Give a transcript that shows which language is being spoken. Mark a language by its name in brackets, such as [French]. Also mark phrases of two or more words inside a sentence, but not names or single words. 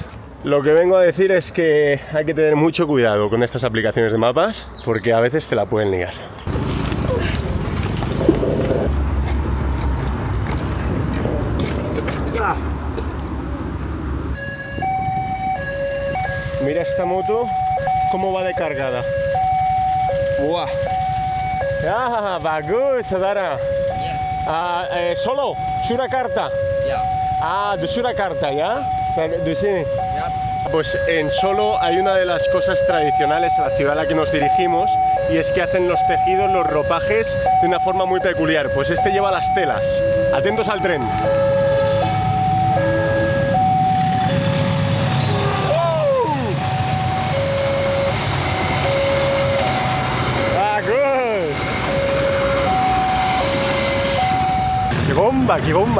[Spanish] Lo que vengo a decir es que hay que tener mucho cuidado con estas aplicaciones de mapas, porque a veces te la pueden liar. Mira esta moto, cómo va de cargada. [Indonesian] ¡Buah! ¡Ah, bagus, Saudara! [Spanish] Solo, Surakarta. De Surakarta, ¿ya? [Indonesian] De sini. [Spanish] Pues en Solo hay una de las cosas tradicionales a la ciudad a la que nos dirigimos, y es que hacen los tejidos, los ropajes, de una forma muy peculiar. Pues este lleva las telas. Atentos al tren. ¡Qué bomba!